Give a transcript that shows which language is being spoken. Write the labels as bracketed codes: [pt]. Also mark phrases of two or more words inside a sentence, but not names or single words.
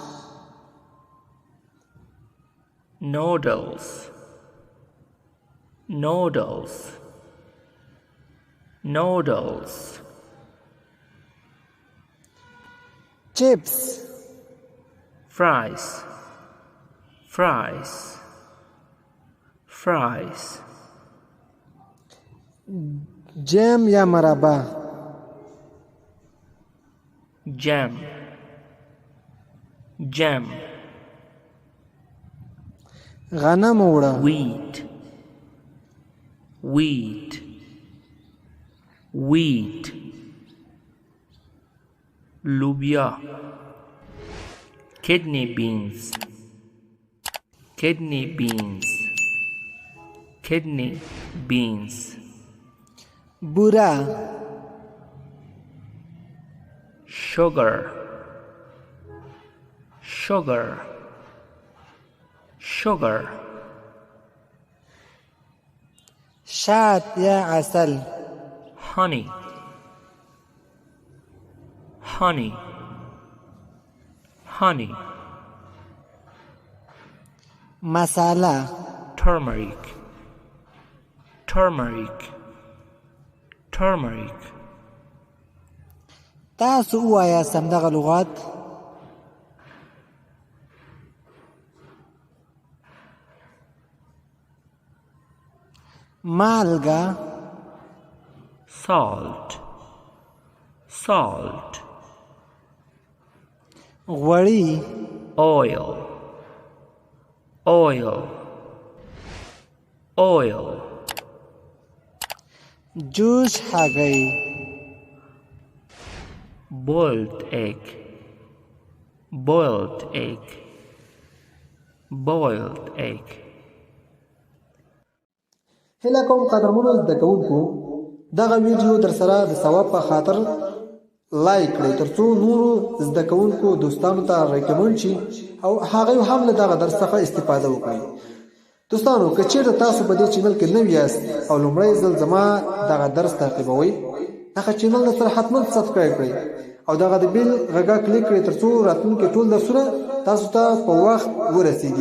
[en] noodles, noodles, noodles, chips, fries, fries, fries, [ps] jam یا مربا [en] jam, jam, [ps] غنم اوړه [en] wheat, wheat, wheat, lubia, kidney beans, kidney beans, kidney beans, [ps] بوره [en] sugar, sugar, sugar, [ps] شات یا عسل [en] honey, honey, honey, [ps] مساله [en] turmeric, turmeric, turmeric, [ps] تاسو وایا سم دغه لغات مالګه [en] salt, salt, [ps] غوړي [en] oil, oil, oil, [ps] جوش هګۍ [en] boiled egg, boiled egg, boiled egg. [ps] هله کوم قدرمنو زده کوونکو دغه ویډیو در سره د ثواب په خاطر لایک کړئ ترڅو نورو زده کوونکو دوستانو ته ریکمند شي او هغه هم له دغه درس څخه استفاده وکړي. دوستانو که چیرته تاسو په دې چینل کې نوی یاست او لومړی ځل زما دغه درس تعقیبوئ دغه چینل سره حتما سبسکرایب کړئ او دغه د بیل غږ کلیک کړئ ترڅو راتلونکي ټول درسونه تاسو ته په وخت ورسیږي.